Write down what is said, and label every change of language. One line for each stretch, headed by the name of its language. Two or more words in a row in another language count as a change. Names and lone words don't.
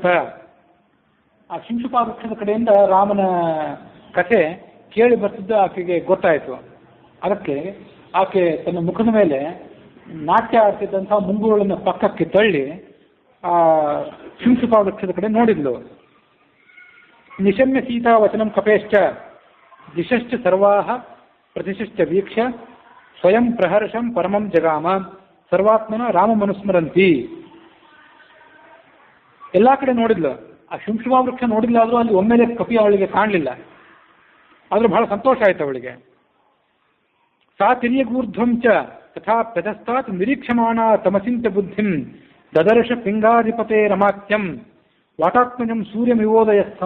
Kannada: ಆ ಶಿಂಶುಪಾ ವೃಕ್ಷದ ಕಡೆಯಿಂದ ರಾಮನ ಕಥೆ ಕೇಳಿ ಬರ್ತಿದ್ದ ಆಕೆಗೆ ಗೊತ್ತಾಯಿತು. ಅದಕ್ಕೆ ಆಕೆ ತನ್ನ ಮುಖದ ಮೇಲೆ ನಾಟ್ಯ ಆಡ್ತಿದ್ದಂತಹ ಮುಂಗುಗಳನ್ನು ಪಕ್ಕಕ್ಕೆ ತಳ್ಳಿ ಆ ಶಿಂಶುಪಾ ವೃಕ್ಷದ ಕಡೆ ನೋಡಿದ್ಲು.
Sanskrit: ನಿಶಮ್ಯ ಸೀತಾ ವಚನಂ ಕಪೇಶ್ಚ ದಿಶಶ್ಚ ಸರ್ವಾಹ ಪ್ರತಿಶಶ್ಚ ವೀಕ್ಷ ಸ್ವಯಂ ಪ್ರಹರ್ಷಂ ಪರಮಂ ಜಗಾಮ ಸರ್ವಾತ್ಮನ ರಾಮಮನುಸ್ಮರಂತಿ.
Kannada: ಎಲ್ಲಾ ಕಡೆ ನೋಡಿದ್ಲು. ಆ ಶಿಂಶುಪಾ ವೃಕ್ಷ ನೋಡಿಲ್ಲ ಆದ್ರೂ ಅಲ್ಲಿ ಒಮ್ಮೆಲೆ ಕಪಿ ಅವಳಿಗೆ ಕಾಣಲಿಲ್ಲ. ಆದ್ರೂ ಬಹಳ ಸಂತೋಷ ಆಯ್ತು ಅವಳಿಗೆ.
Sanskrit: ಸಾ ತಿರ್ಯಗೂರ್ಧ್ವಂ ಚ ತಥಾ ಪ್ರತಸ್ತಾತ್ ನಿರೀಕ್ಷಮಾಣ ತಮಸಿಂತ ಬುದ್ಧಿಂ ದದರ್ಶ ಪಿಂಗಾಧಿಪತೆ ರಮಾತ್ಯಂ ವಾಟಾತ್ಮಜಂ ಸೂರ್ಯಮಿವೋದಯಸ್ಥಂ.